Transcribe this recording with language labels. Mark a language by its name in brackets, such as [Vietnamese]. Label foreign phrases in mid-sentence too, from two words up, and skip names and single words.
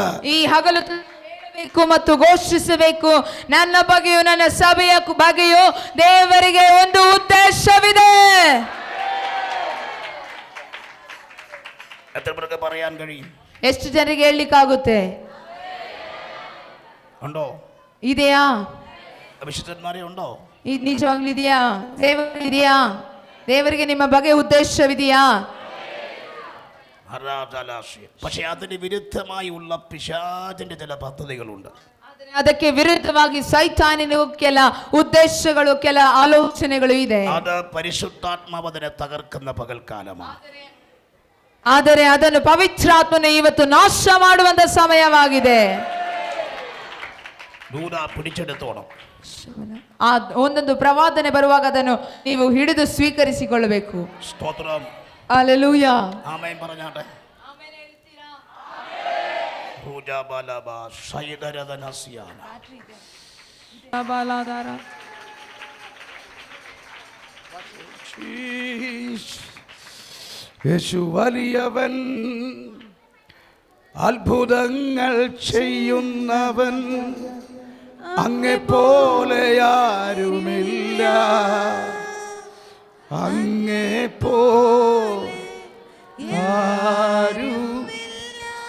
[Kannada] ಈ ಹಗಲು ಹೇಳಬೇಕು ಮತ್ತು ಘೋಷಿಸಬೇಕು, ನನ್ನ ಬಗ್ಗೆಯೂ ನನ್ನ ಸಭೆಯ ಬಗ್ಗೆಯೂ ದೇವರಿಗೆ ಒಂದು ಉದ್ದೇಶವಿದೆ. [Malayalam] എത്ര പേർക്ക് പറയാൻ കഴിയും? [Kannada] ಎಷ್ಟು ಜನರಿಗೆ ಹೇಳಲಿಕ್ಕಾಗುತ್ತೆ? [Malayalam] ഉണ്ടോ? [Kannada] ಇದೆಯಾ? [Malayalam] വിശുദ്ധന്മാരെ ഉണ്ടോ? [Kannada] ನಿಜವಾಗ್ಲೂ ಇದೆಯಾ? ದೇವರಿದೆಯಾ? ದೇವರಿಗೆ ನಿಮ್ಮ ಬಗ್ಗೆ ಉದ್ದೇಶವಿದೆಯಾ? [Malayalam] പക്ഷെ അതിന് വിരുദ്ധമായുള്ള പിശാചിന്റെ ചില പദ്ധതികളുണ്ട്. [Kannada] ಅದಕ್ಕೆ ವಿರುದ್ಧವಾಗಿ ಸೈತಾನನಿಗೂ ಕೆಲ ಉದ್ದೇಶಗಳು, ಕೆಲ ಆಲೋಚನೆಗಳು ಇದೆ. [Malayalam] അത് പരിശുദ്ധാത്മാവ് അതിനെ തകർക്കുന്ന പകൽക്കാലമാണ്. [Kannada] ಆದರೆ ಅದನ್ನು ಪವಿತ್ರಾತ್ಮನು ಇವತ್ತು ನಾಶ ಮಾಡುವಂತ ಸಮಯವಾಗಿದೆ. [Malayalam] ദൂത പിടിച്ചെടുത്തോണം. [Kannada] ಆ ಒಂದೊಂದು ಪ್ರವಾದನೆ ಬರುವಾಗ ಅದನ್ನು ನೀವು ಹಿಡಿದು ಸ್ವೀಕರಿಸಿಕೊಳ್ಳಬೇಕು. [Malayalam] സ്തോത്രം. [Kannada] ಹಲ್ಲೆಲೂಯಾ. [Malayalam] ಆಮೆನ್ പറഞ്ഞാട്ടെ. [Kannada] ಆಮೆನ್ ಹೇಳ್ತೀರಾ? ರೂಜಾಬಾಲಾಬಾ ಶೈದರದನಸಿಯಾನ. ಬಾಲಾದಾರ. [Malayalam] യേശു വലിയവൻ, അത്ഭുതങ്ങൾ ചെയ്യുന്നവൻ, അങ്ങെ പോലെ ആരുമില്ല, അങ്ങെ പോലെ ആരുമില്ല.